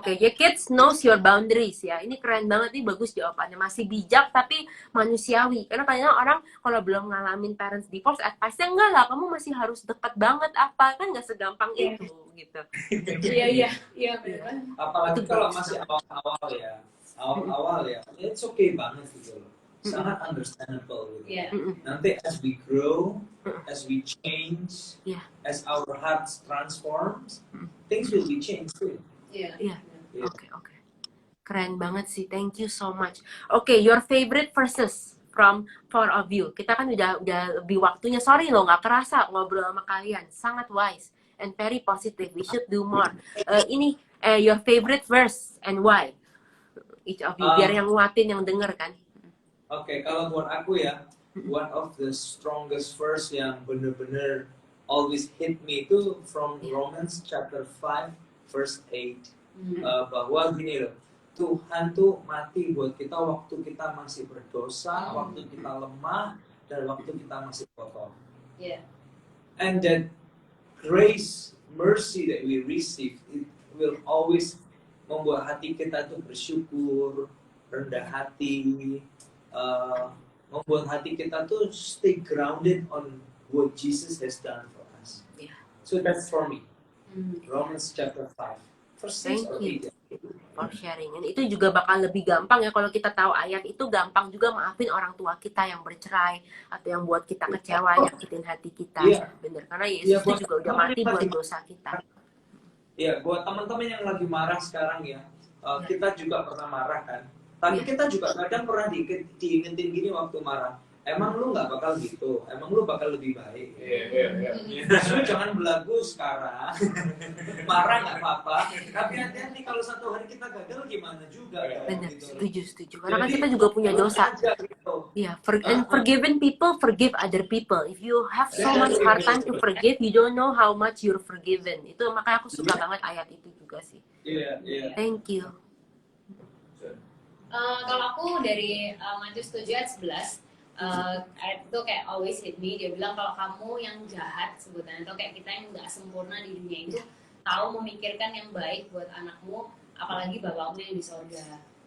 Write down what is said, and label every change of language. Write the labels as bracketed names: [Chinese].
[English] Ya, kids knows your boundaries ya. [Indonesian] Ini keren banget nih, bagus jawabannya. Masih bijak tapi manusiawi. Karena kadang orang kalau belum ngalamin parents divorce, advice-nya enggak lah, kamu masih harus dekat banget apa. Kan nggak segampang itu gitu. Iya benar. Apalagi kalau masih awal-awal ya, [English] it's okay [Indonesian] banget gitu loh. Sangat understandable gitu. [English] Nanti as we grow, as we change, as our hearts transforms, things will be changed too. [Indonesian] Iya. Oke. Keren banget sih. [English] Thank you so much. Oke, your favorite verses from four of you. [Indonesian] Kita kan udah lebih waktunya. Sorry loh, nggak kerasa ngobrol sama kalian. Sangat [English] wise and very positive. We should do more. Your favorite verse and why? Each of you. [Indonesian] Biar yang nguatin, yang denger kan. Oke, kalau buat aku ya, [English] one of the strongest verse [Indonesian] yang benar-benar [English] always hit me itu from Romans chapter 5 verse 8. [Indonesian] Bahwa gini loh, Tuhan tuh mati buat kita waktu kita masih berdosa, waktu kita lemah, dan waktu kita masih kotor. [English] And that grace, mercy that we receive, it will always [Indonesian] membuat hati kita tuh [English] bersyukur, rendah hati, membuat hati kita tuh stay grounded on what Jesus has done for us. So that's for me. Romans chapter 5. Thank you for sharing. [Indonesian] Dan itu juga bakal lebih gampang ya kalau kita tahu ayat itu, gampang juga maafin orang tua kita yang bercerai atau yang buat kita kecewa, nyakitin hati kita. Bener, karena Yesus itu juga udah mati buat dosa kita. Iya, buat teman-teman yang lagi marah sekarang ya, kita juga pernah marah kan. Tapi kita juga kadang pernah diingetin gini waktu marah. Emang lu nggak bakal gitu? Emang lu bakal lebih baik? Lu jangan belagu sekarang. Marah nggak apa-apa. Tapi hati-hati kalau satu hari kita gagal gimana juga. Benar, gitu. setuju. Karena kan kita juga punya dosa. [English] Iya, and forgiven people forgive other people. If you have so much hard time to forgive, you don't know how much you're forgiven. [Indonesian] Itu makanya aku suka banget ayat itu juga sih. Iya. [English] Thank you. [Indonesian] Kalau aku dari Matius 7 ayat 11, ayat itu kayak [English] always hit me. [Indonesian] Dia bilang kalau kamu yang jahat sebutannya, atau kayak kita yang nggak sempurna di dunia itu, tahu memikirkan yang baik buat anakmu, apalagi bapakmu yang di sorga.